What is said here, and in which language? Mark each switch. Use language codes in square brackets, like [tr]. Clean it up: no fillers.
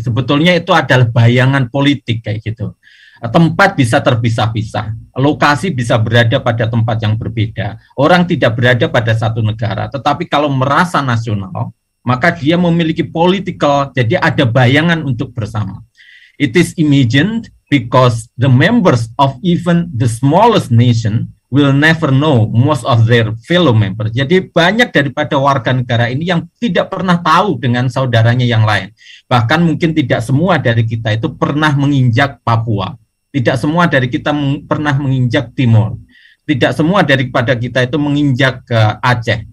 [id] Sebetulnya itu adalah bayangan politik kayak gitu. Tempat bisa terpisah-pisah, lokasi bisa berada pada tempat yang berbeda, orang tidak berada pada satu negara, tetapi kalau merasa nasional, maka dia memiliki political, jadi ada bayangan untuk bersama. [en] It is imagined because the members of even the smallest nation will never know most of their fellow members. [id] Jadi banyak daripada warga negara ini yang tidak pernah tahu dengan saudaranya yang lain. Bahkan mungkin tidak semua dari kita itu pernah menginjak Papua. Tidak semua dari kita pernah menginjak Timor. Tidak semua daripada kita itu menginjak ke Aceh.